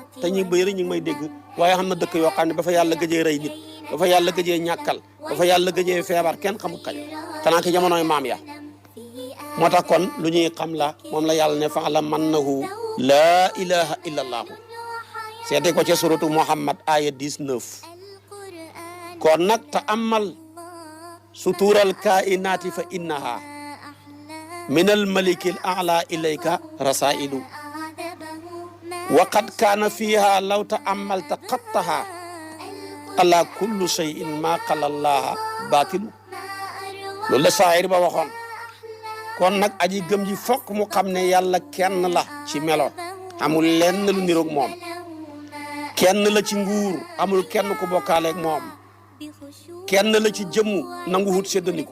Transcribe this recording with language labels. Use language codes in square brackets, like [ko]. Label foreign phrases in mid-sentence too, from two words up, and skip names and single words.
[wo] te ñi bëri ñu ngi may dégg waaye xam na dëkk yoo xam ne ba fa yàlla gëjee rey nit ba fa yàlla gëjee ñàkkal ba fa yàlla gëjee feebar kenn xamul kañ xanaa ki jamonoy maam ya. moo tax kon lu ñuy xam la moom la yàlla ne [ar] فاعلم أنه لا إله إلا الله [wo] seete ko ca suratu Muhammad aya 19. kon nag [ar] تأمل سطور الكائنات فإنها من الملك الأعلى إليك رسائل وقد خط فيها لو تأملت خطها ألا كل شيء ما خلا الله باطل [wo] loolu la saayir ba waxoon. kon nag aji gëm ji fokk mu xam ne yàlla kenn la ci melo amul lenn lu niroog moom. kenn la ci nguur amul kenn ku bokkaaleeg moom. kenn la ci jëmmu nangu wut séddaniku.